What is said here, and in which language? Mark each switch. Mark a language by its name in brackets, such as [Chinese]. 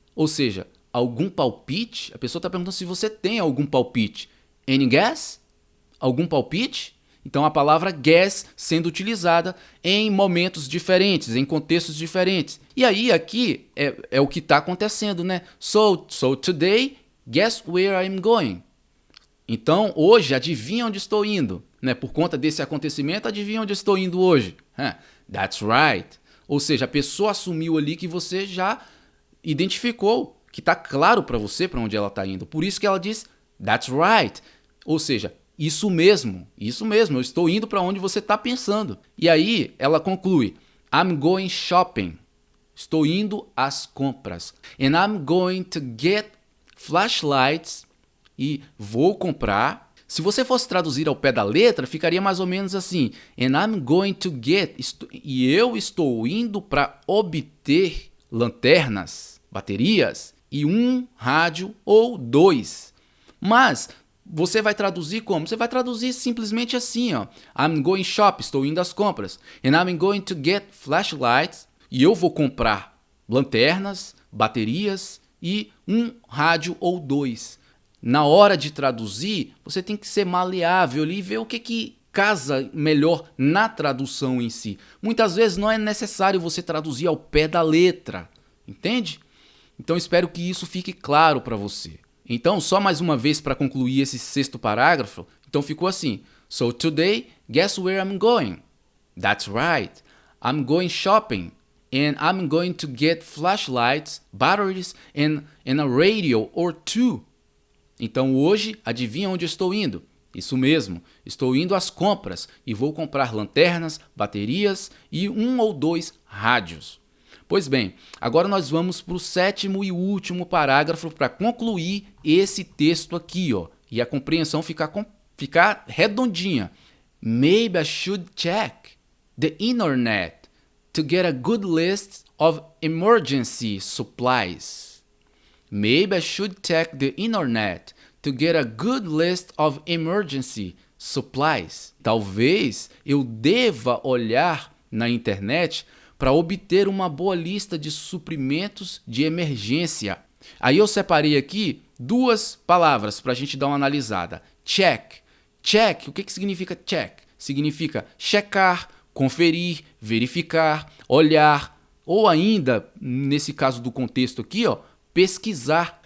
[Portuguese] Ou seja, algum palpite? A pessoa está perguntando se você tem algum palpite. [English] Any guess? [Portuguese] Algum palpite? Então a palavra guess sendo utilizada em momentos diferentes, em contextos diferentes. E aí aqui é o que está acontecendo, né? [English] So today, guess where I'm going? [Portuguese] Então hoje, adivinha onde estou indo? Né? Por conta desse acontecimento, adivinha onde estou indo hoje? [English] That's right. [Portuguese] Ou seja, a pessoa assumiu ali que você já identificou, que está claro para você para onde ela está indo. Por isso que ela diz, [English] that's right. [Portuguese] Ou seja, isso mesmo, eu estou indo para onde você está pensando. E aí ela conclui, [English] I'm going shopping. [Portuguese] Estou indo às compras. [English] And I'm going to get flashlights. [Portuguese] E vou comprar. Se você fosse traduzir ao pé da letra, ficaria mais ou menos assim. [English] And I'm going to get. [Portuguese] E eu estou indo para obter lanternas, baterias e um rádio ou dois. Mas você vai traduzir como? Você vai traduzir simplesmente assim, ó. [English] I'm going shop, [Portuguese] estou indo às compras. [English] And I'm going to get flashlights. [Portuguese] E eu vou comprar lanternas, baterias e um rádio ou dois. Na hora de traduzir, você tem que ser maleável ali e ver o que casa melhor na tradução em si. Muitas vezes não é necessário você traduzir ao pé da letra, entende? Então espero que isso fique claro para você. Então, só mais uma vez para concluir esse sexto parágrafo, então ficou assim. [English] So today, guess where I'm going? That's right. I'm going shopping and I'm going to get flashlights, batteries and a radio or two. [Portuguese] Então hoje, adivinha onde eu estou indo? Isso mesmo, estou indo às compras e vou comprar lanternas, baterias e um ou dois rádios. Pois bem, agora nós vamos para o sétimo e último parágrafo para concluir esse texto aqui, ó, e a compreensão ficar redondinha. [English] Maybe I should check the internet to get a good list of emergency supplies. Maybe I should check the internet to get a good list of emergency supplies. [Portuguese] Talvez eu deva olhar na internet para obter uma boa lista de suprimentos de emergência. Aí eu separei aqui duas palavras para a gente dar uma analisada. Check. Check, o que significa check? Significa checar, conferir, verificar, olhar, ou ainda, nesse caso do contexto aqui, ó, pesquisar.